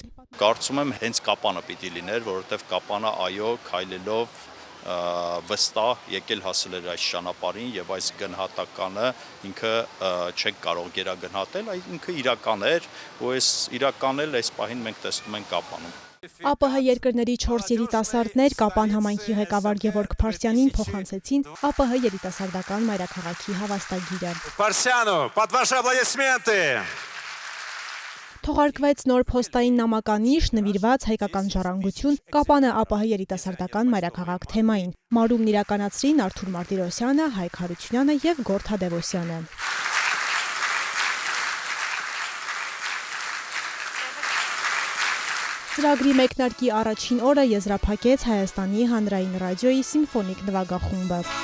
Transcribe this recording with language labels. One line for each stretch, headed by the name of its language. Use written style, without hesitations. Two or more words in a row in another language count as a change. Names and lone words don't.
Armenian: Կարծում եմ հենց Կապանը պիտի լիներ, որովհետև Կապանը այո քայլելով վստահ եկել հասել էր այս ճանապարհին եւ այս գնահատականը ինքը չենք կարող գերագնահատել, ինքը իրական էր, ու այս իրականել այս պահին մենք տեսնում ենք Կապանում։ ԱՊՀ երկրների 4 երիտասարդներ Կապան համայնքի ղեկավար Գևորգ Փարսյանին փոխանցեցին ԱՊՀ երիտասարդական մայրաքաղաքի հավաստագիրը։ Փարսյանը,
Russian: под ваши аплодисменты։
Armenian: Թողարկվեց նոր փոստային նամականիշ նվիրված հայկական ժառանգություն Կապանը ԱՊՀ երիտասարդական մայրաքաղաք թեմային։ Մարումն իրականացրին Արթուր Մարտիրոսյանը, Հայկ Հարությունյանը եւ Գորթ Հադևոսյանը։ Ծրագրի մեկնարկի առաջին օրը եզրափակեց Հայաստանի հանրային ռադիոյի սիմֆոնիկ նվագախումբը։